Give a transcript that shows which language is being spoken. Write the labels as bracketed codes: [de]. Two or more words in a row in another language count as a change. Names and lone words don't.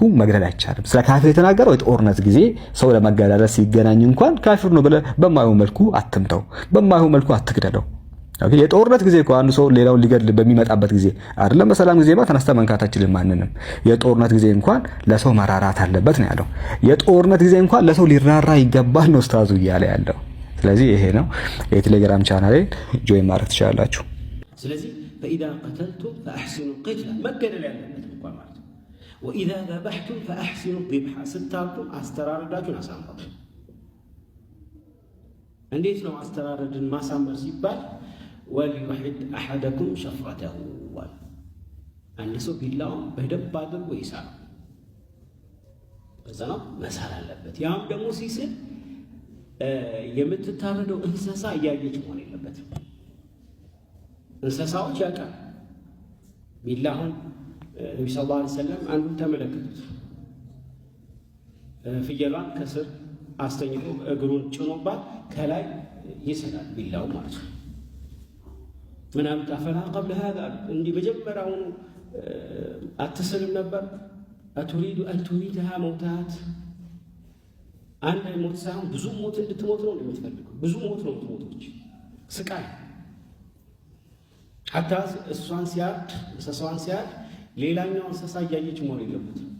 [am] መግደል አይቻልም። ስለ ካፊር የተናገረው የጦርነት ጊዜ ሰው ለመገዳደል ሲገናኝ እንኳን ካፊር ነው ብለህ በማይሆን መልኩ አትምተው፣ በማይሆን መልኩ አትግደለው። ኦኬ የጦርነት ጊዜ እኮ አንዱ ሰው ሌላውን ሊገድል በሚመጣበት ጊዜ አይደለም። በሰላም ጊዜማ ተነስተ መንካት አትችልም ማንንም። የጦርነት ጊዜ እንኳን ለሰው መራራት አለበት ነው ያለው። የጦርነት ጊዜ እንኳን ለሰው ሊራራ ይገባል ነው ኡስታዙ እያለ ያለው። ስለዚህ ይሄ ነው። የቴሌግራም ቻናሌ ጆይን ማድረግ ትችላላችሁ። ስለዚህ [ar] فإذا قتلتم فأحسنوا القتل [am] መገደል ያለበት እንኳን ማለት ነው። [ar] وإذا ذبحتم فأحسنوا الذبح [am] ስታርዱም አስተራረዳችሁን አሳምሩ። እንዴት ነው አስተራረድን ማሳመር ሲባል [ar] وليحد أحدكم شفرته و [am] አንድ ሰው ቢላውን በደንብ አድርጎ ይሳል። በዛ ነው መሳል አለበት። ያም ደግሞ ሲስል የምትታረደው እንስሳ እያየች መሆን የለበትም። እንስሳዎች ያውቃል። ቢላሁን ነብዩ ሰለላሁ ዐለይሂ ወሰለም አንዱን ተመለከቱት። ፍየሏን ከስር አስተኝቶ እግሩን ጭኖባት ከላይ ይሰላል ቢላው ማለት ነው። ምናምን ታፈላ [ar] قبل هذا [am] እንዲህ መጀመሪያውኑ አትስልም ነበር? [ar] أتريد أن تميتها موتات [am] አንድ ሞት ሳይሆን ብዙ ሞት እንድትሞት ነው የምትፈልገው። ብዙ ሞት ነው የምትሞቶች ስቃይ ሐታ እሷን ሲያርድ እንስሳዋን ሲያርድ ሌላኛው እንስሳ እያየች መሆን የለበትም።